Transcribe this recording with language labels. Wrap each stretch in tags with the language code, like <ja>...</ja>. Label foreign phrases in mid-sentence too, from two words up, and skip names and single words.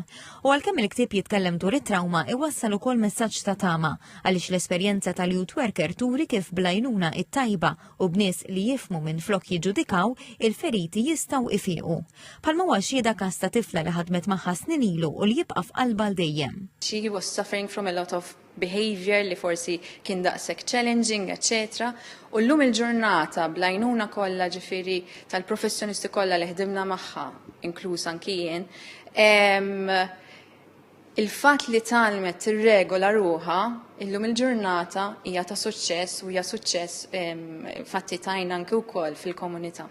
<mt>U għalkemm il-ktieb jitkellem dwar it-trauma iwassal ukoll messaġġ ta' tama, għaliex l-esperjenza tal-</mt> <en>youth worker</en> <mt>turi kif blajnuna it-tajba u bnies li jifhmu minn flok jiġġudikaw il-feriti jistgħu ifiequ. Bħalma huwa xhieda każ ta' tifla li ħadmet magħha snin ilu u li jibqa' f'qalba dejjem.</mt> <en>She was suffering from a lot of behavior</en> <mt>li forsi kien daqshekk</mt> <en>challenging, etc.</en> <mt>U llum il-ġurnata blajnuna kollha ġifieri tal-professjonisti kollha li ħdimna magħha, inkluż anki jien, il-fatt li talmet tirregola ruha illum il-ġurnata hija ta' suċċess u hija suċċess fatti tajna anke wkoll fil-komunità.</mt>